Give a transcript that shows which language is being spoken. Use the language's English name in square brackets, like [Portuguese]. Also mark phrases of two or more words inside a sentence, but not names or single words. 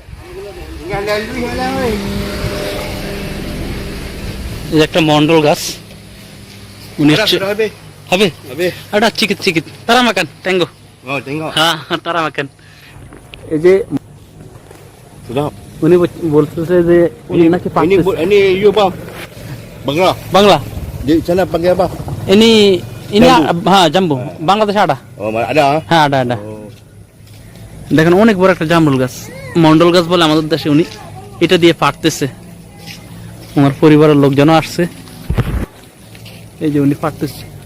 [Bangla] এই যে একটা মন্ডল গাছ, হবে এটা চিকিৎ চিকিৎ তারা মাকান ট্যাঙ্গো। হ্যাঁ তারা মাকান। এই যে উনি বলতেছে যে উনি নাকি [Malay] Ini you bang. Bangla. [Bangla] বাংলা। [Malay] Di sana panggil apa? ini [Bangla] জাম্বু। হ্যাঁ জাম্বু, বাংলাদেশে আটা। [Malay] Oh, ada. [Bangla] হ্যাঁ আটা। দেখেন অনেক বড় একটা জামরুল গাছ, মন্ডল গাছ বলে আমাদের দেশে। উনি এটা দিয়ে পাড়তেছে, আমার পরিবারের লোকজনও আসছে। এই যে উনি পাড়তেছে।